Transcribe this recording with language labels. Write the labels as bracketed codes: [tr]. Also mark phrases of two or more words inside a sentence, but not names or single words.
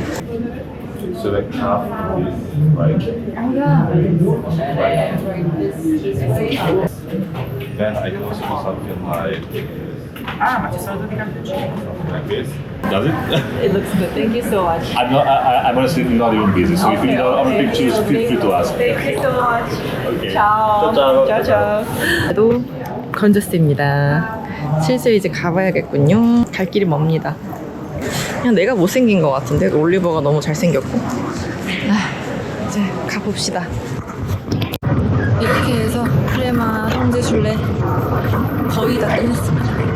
[en] So like half like then I can also do something like something like this. Does it? It looks good. Thank you so much. I'm honestly not even busy, so if you need other pictures, feel free to ask. Thank you so much. Okay. ciao. ciao. [ko] 또 건조스입니다. 슬슬 이제 가봐야겠군요. 갈 길이 멉니다. 그냥 내가 못생긴 것 같은데 올리버가 너무 잘생겼고. 이제 가봅시다. 이렇게 해서 프레마 형제술래 거의 다 끝났습니다.